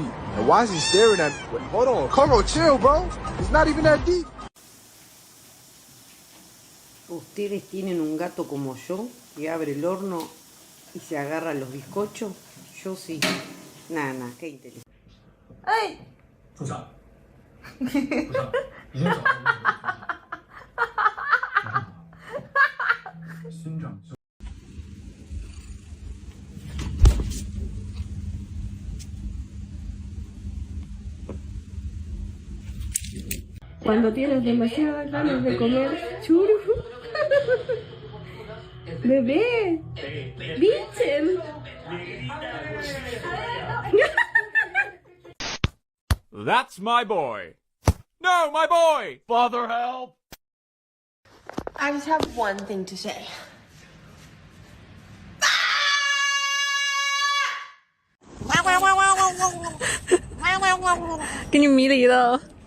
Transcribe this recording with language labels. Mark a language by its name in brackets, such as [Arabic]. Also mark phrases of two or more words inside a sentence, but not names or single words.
[English] And why is he staring at me? Wait, hold on, Carlo, chill, bro. It's not even that deep. [Spanish] ¿Ustedes tienen un gato como yo que abre el horno y se agarra los bizcochos? Yo sí. Nada, qué interesante. ¡Ay! [Chinese] 住手！住手！你先走。村长。 [Spanish] Cuando tienes demasiadas ganas de comer churro. Bebé. Bichen. [English] That's my boy. No, my boy! Father, help! I just have one thing to say. Can you meet it though?